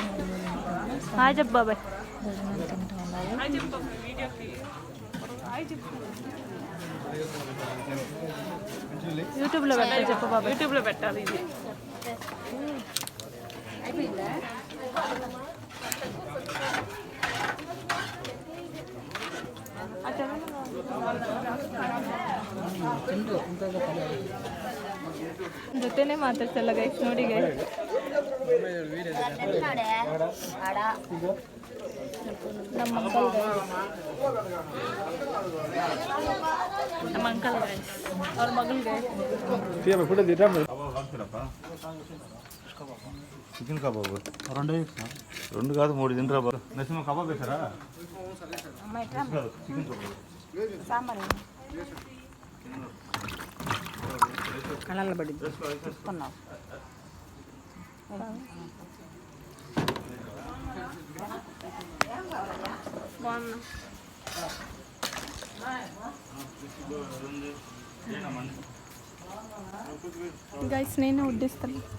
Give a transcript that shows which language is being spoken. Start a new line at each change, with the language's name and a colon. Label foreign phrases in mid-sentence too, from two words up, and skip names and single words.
Telugu: భోజనాలు తింటూ ఉన్నారు. యూట్యూబ్లో పెట్టాలి. చెప్పు బాబా, యూట్యూబ్లో పెట్టాలి. ఇది
Kannada: ಜೊತೆನೆ ಮಾತಾಡ್ಸಲ್ಲ ಗೈಸ್, ನೋಡಿ ಗೈಸ್. ನಮ್ಮ ಅಂಕಲ್ ಗೈಸ್, ಅವ್ರ ಮಗಳು ಗೈಸ್.
English: chicken kebab
Telugu: రెండు రెండు కాదు 3 తినరా బాబు. నరసింహ కబాబ్ వేసారా? కాదు,
English: chicken kebab.
Telugu: కళ్ళల్లో పడింది తీసుకున్నావు. గైస్ నేను వడ్డిస్తాను.